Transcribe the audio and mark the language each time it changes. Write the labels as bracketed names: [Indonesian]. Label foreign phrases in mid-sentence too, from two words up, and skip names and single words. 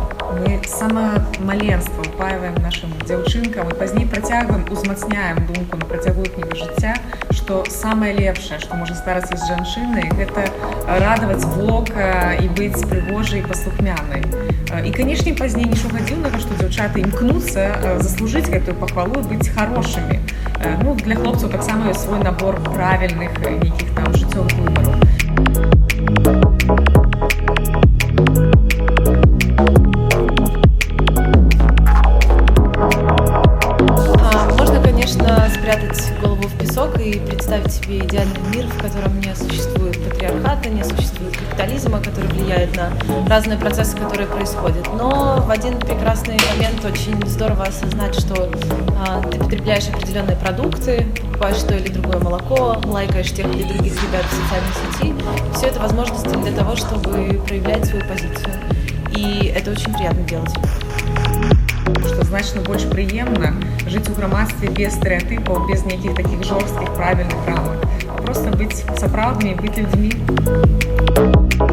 [Belarusian] Мы з самага маленства ўпаиваем нашым дзяўчынкам і пазней працягваем, узмацняем думку на працягу іхняга жыцця, што самае лепшае, што можа здарыцца з жанчынай, гэта радаваць вока і быць прыгожай і паслухмянай. І, канешне, пазней нічога дзіўнага, што дзяўчаты імкнуцца заслужыць гэтую пахвалу і быць харошымі. Ну, для хлопцаў таксама ёсць свой набор правільных нейкіх там жыццёвых выбараў. [Russian] Можно, конечно, спрятать голову в песок и представить себе идеальный мир, в котором не существует патриархата, не существует капитализма, который влияет на разные процессы, которые происходят. Но в один прекрасный момент очень здорово осознать, что ты потребляешь определенные продукты, покупаешь то или другое молоко, лайкаешь тех или других ребят в социальной сети. Все это возможности для того, чтобы проявлять свою позицию. И это очень приятно делать. [Belarusian] Што значна больш прыемна жыць у грамадстве без стэрэатыпаў, без нейкіх такіх жорсткіх правільных рамак. Проста быць сапраўднымі, быць людзьмі.